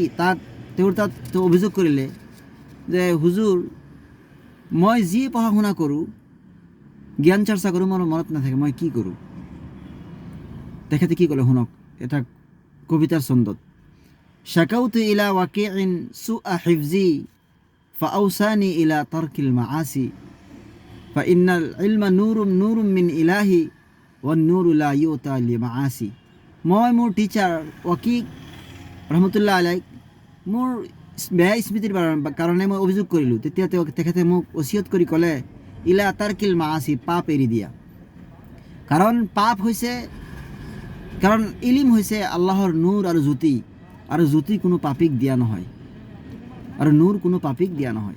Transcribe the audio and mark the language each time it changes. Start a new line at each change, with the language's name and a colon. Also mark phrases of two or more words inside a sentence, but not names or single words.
Assamese: তেওঁৰ তাত অভিযোগ কৰিলে যে হুজুৰ, মই যি পঢ়া শুনা কৰোঁ, জ্ঞান চৰ্চা কৰোঁ, মোৰ মনত নাথাকে, মই কি কৰোঁ? তেখেতে কি ক'লে শুনক, এটা কবিতাৰ ছন্দত:
Arabic: شكوت إلى وكيع سوء حفظي فأوصاني إلى ترك المعاصي فإن العلم نور من إلهي والنور لا يؤتى لعاصي.
Assamese: মই মোৰ টিচাৰ ৱাকিক
Arabic: رحمة الله عليك
Assamese: মোৰ বেয়া স্মৃতিৰ কাৰণে মই অভিযোগ কৰিলোঁ। তেতিয়া তেখেতে মোক ওচিয়ত কৰি ক'লে,
Arabic: إلى ترك المعاصي,
Assamese: পাপ এৰি দিয়া। কাৰণ ইলিম হৈছে আল্লাহৰ নূৰ আৰু জ্যোতি, আৰু জ্যোতি কোনো পাপীক দিয়া নহয়, আৰু নূৰ কোনো পাপীক দিয়া নহয়।